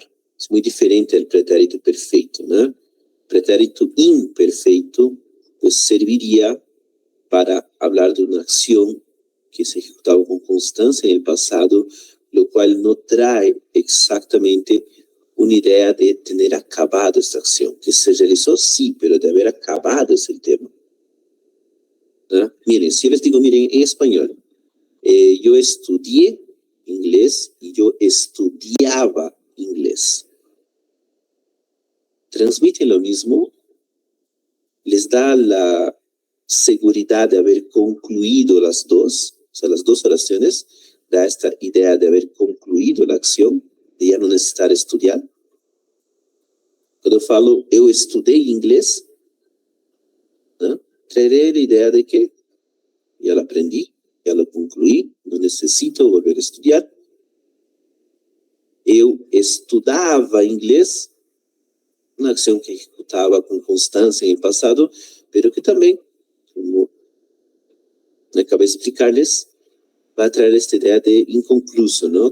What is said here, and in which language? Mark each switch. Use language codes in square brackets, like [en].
[pt] É muito diferente do pretérito perfeito, né? Pretérito imperfeito [es] pues, [pt] serviria para falar de uma ação que se ejecutava com constância no passado, lo qual não traz exatamente uma ideia de ter acabado esta ação, que se realizou sim, [es] pero de haber acabado [pt] esse tema. ¿Ah? [es] Miren, si les digo, miren, en español, yo estudié inglés y yo estudiaba inglés. Transmiten lo mismo, les da la seguridad de haber concluido las dos, o sea, las dos oraciones, da esta idea de haber concluido la acción, de ya no necesitar estudiar. [pt] Quando eu falo, eu estudei inglês, né? [es] Traeré [pt] a ideia de que já lo aprendi, já lo concluí, não necessito [es] volver [pt] a estudar. Eu estudava inglês, uma ação que executava com constância em passado, [es] pero [pt] que também, como acabei de explicar-lhes, vai trazer esta ideia de inconcluso, não?